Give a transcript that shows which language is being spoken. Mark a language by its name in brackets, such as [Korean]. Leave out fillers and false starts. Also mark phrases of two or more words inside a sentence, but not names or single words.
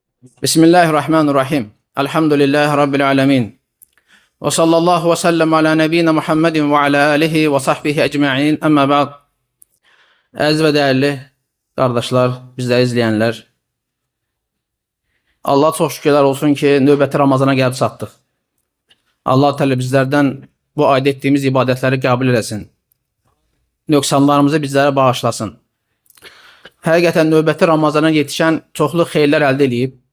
[Arabic] بسم الله الرحمن الرحيم. الحمد لله رب العالمين. وصلى الله وسلم على نبينا محمد وعلى آله وصحبه أجمعين. أما بعد. [Azerbaijani] Əziz və dəyərli qardaşlar, bizləri izləyənlər. Allah çox şükürlər olsun ki, növbəti Ramazana gəlib çatdıq. Allah təala bizlərdən bu ayda etdiyimiz ibadətləri qəbul eləsin. Nöqsanlarımızı bizlərə bağışlasın. Həqiqətən növbəti Ramazana yetişən çoxlu xeyirlər əldə edib.